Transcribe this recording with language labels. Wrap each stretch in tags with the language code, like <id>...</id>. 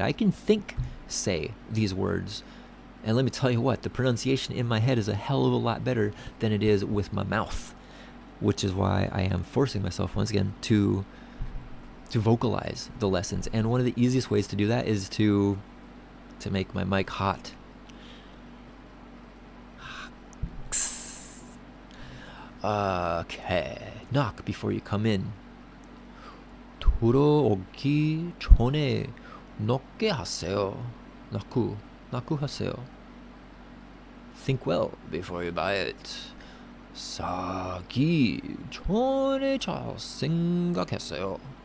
<en>I can say these words, and let me tell you what, the pronunciation in my head is a hell of a lot better than it is with my mouth, which is why I am forcing myself once again to vocalize the lessons. And one of the easiest ways to do that is to make my mic hot. Okay, knock before you come in.</en> <ko>들어오기 전에 knock 하세요. knock 하세요.</ko> <en>Think well before you buy it.</en> <ko>사기 전에 잘 생각하세요.</ko>